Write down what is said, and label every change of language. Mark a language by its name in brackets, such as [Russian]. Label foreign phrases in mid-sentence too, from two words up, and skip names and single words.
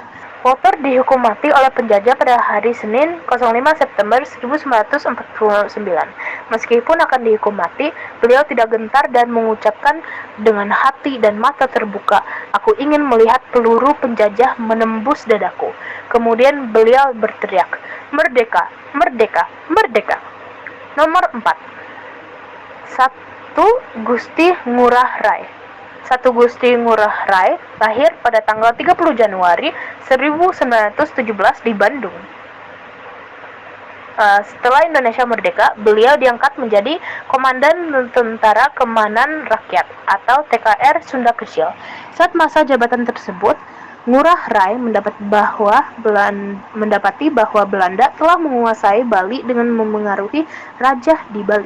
[Indonesian] Walter dihukum mati oleh penjajah pada hari Senin 05 September 1949. Meskipun akan dihukum mati, beliau tidak gentar dan mengucapkan dengan hati dan mata terbuka, "Aku ingin melihat peluru penjajah menembus dadaku." Kemudian beliau berteriak, "Merdeka! Merdeka! Merdeka!" Nomor 4. 1. Gusti Ngurah Rai. 1. Gusti Ngurah Rai lahir pada tanggal 30 Januari 1917 di Bandung. Setelah Indonesia merdeka, beliau diangkat menjadi Komandan Tentara Keamanan Rakyat atau TKR Sunda Kecil. Saat masa jabatan tersebut, Ngurah Rai mendapati bahwa Belanda telah menguasai Bali dengan memengaruhi raja di Bali.